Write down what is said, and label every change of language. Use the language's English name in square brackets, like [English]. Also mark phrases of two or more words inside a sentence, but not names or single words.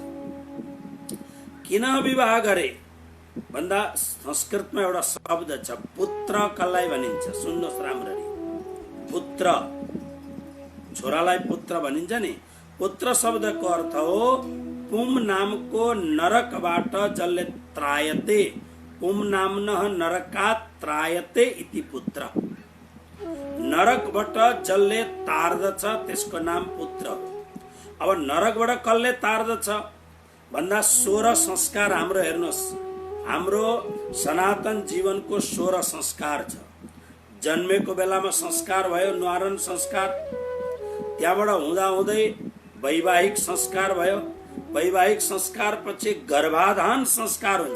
[Nepali] किन विवाह गरे भन्दा संस्कृतमा एउटा शब्द छ, पुत्र कसलाई भनिन्छ? सुन्नुहोस् राम्ररी, पुत्र, छोरालाई पुत्र भनिन्छ नि। पुत्र शब्दको अर्थ हो पुम नामको नरकबाट जसले त्रायते, [Sanskrit] पुम नाम्नः नरकात् त्रायते इति पुत्र। [Nepali] नरकबाट जसले तार्दछ त्यसको नाम पुत्र हो। अब नरकबाट कसले तार्दछ भन्दा 16 संस्कार हाम्रो हेर्नुहोस्, हाम्रो सनातन जीवनको 16 संस्कार छ। जन्मेको बेलामा संस्कार भयो, न्वारण संस्कार, त्यहाँबाट हुँदै वैवाहिक संस्कार भयो, वैवाहिक संस्कार पछि गर्भाधान संस्कार हुन्छ।